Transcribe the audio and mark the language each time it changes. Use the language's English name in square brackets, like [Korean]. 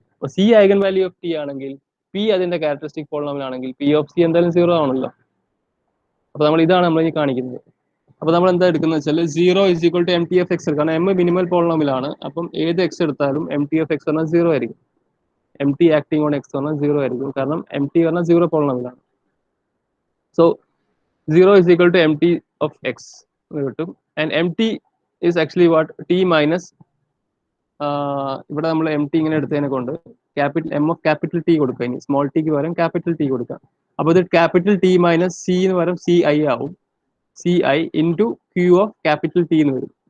[Malayalam] അപ്പോൾ C eigen value of T ആണെങ്കിൽ P അതിന്റെ ക്യാരക്ടറിസ്റ്റിക് പോളിനോമിയൽ ആണെങ്കിൽ പി ഓഫ് സി എന്തായാലും സീറോ ആണല്ലോ. അപ്പോൾ നമ്മൾ ഇതാണ് നമ്മൾ ഇനി കാണിക്കുന്നത്. അപ്പോൾ നമ്മൾ എന്താ എടുക്കുന്നത് വെച്ചാൽ 0 is equal to M T F X, കാരണം എം മിനിമൽ പോളിനോമിയലാണ്. അപ്പം ഏത് എക്സ് എടുത്താലും എം ടി എഫ് എക്സ് പറഞ്ഞാൽ സീറോ ആയിരിക്കും. M T acting on X പറഞ്ഞാൽ സീറോ ആയിരിക്കും, കാരണം എം ടി പറഞ്ഞാൽ സീറോ പോളിനോമിയലാണ്. [English] So 0 is equal to mt of x കിട്ടും. [Malayalam] And M T is actually what, T minus, ഇവിടെ നമ്മൾ എം ടി ഇങ്ങനെ എടുത്തതിനെ കൊണ്ട് capital M of capital T കൊടുക്കുക, ഇനി സ്മോൾ ടിക്ക് പകരം ക്യാപിറ്റൽ ടി കൊടുക്കുക. അപ്പോൾ ഇത് ക്യാപിറ്റൽ ടി മൈനസ് സി എന്ന് പകരം സി ഐ ആവും, C I into Q of capital T എന്ന് വരും.